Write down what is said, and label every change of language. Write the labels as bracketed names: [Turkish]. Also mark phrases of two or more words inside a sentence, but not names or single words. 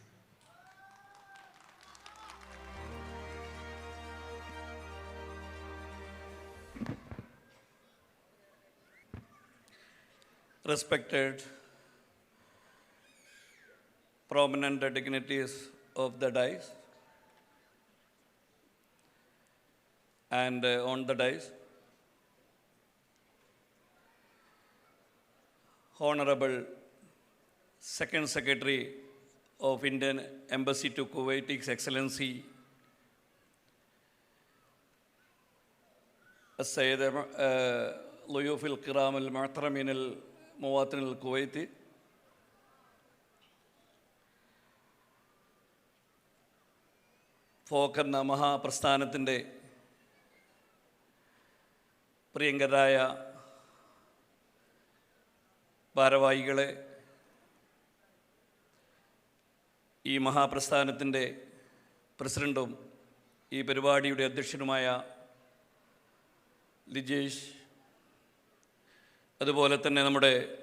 [English] Respected prominent dignitaries of the dais and on the dais, Honorable Second Secretary of Indian Embassy to Kuwait, His Excellency [Arabic] السيد ضيوف الكرام المحترمين المواطن الكويتي، [Malayalam] ഫോക്ക് എന്ന മഹാപ്രസ്ഥാനത്തിൻ്റെ പ്രിയങ്കരായ ഭാരവാഹികളെ, ഈ മഹാപ്രസ്ഥാനത്തിൻ്റെ പ്രസിഡൻറ്റും ഈ പരിപാടിയുടെ അധ്യക്ഷനുമായ ലിജേഷ്, അതുപോലെ തന്നെ നമ്മുടെ